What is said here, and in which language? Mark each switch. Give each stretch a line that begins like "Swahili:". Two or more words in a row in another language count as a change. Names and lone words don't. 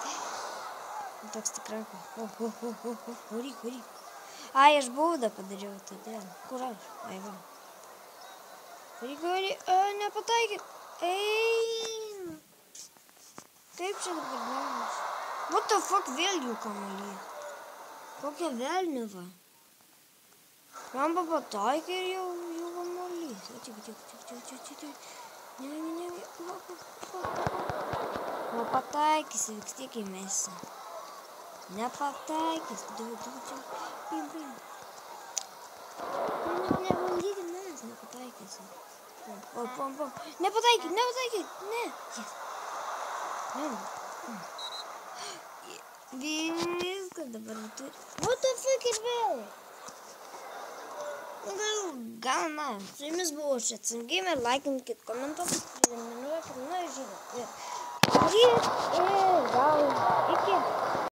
Lithuanian: Toks tikrai. Varyk. Ai, aš baudą padariau, todėl. Kur aš? Ai, va. Varyk. Nepataikė. Eina. Kaip čia dabar gaunasi?
English: What the fuck,
Lithuanian: vėl jų kamuolį? Kokia velniava? Ramba pataikė ir jau kamuolys. Tik. Ne. O pataikysi, vis tiek įmesi. Nepataikys. Nebandyti manęs, nepataikysi. Pom. Nepataikyk. Ne. Yes. Viskas dabar turi.
English: What the fuck
Lithuanian: ir vėl? Gal na. Su jumis buvo Gamer, laikinkit, komentuokit, prenumeruokit, žinot. Ir gal iki.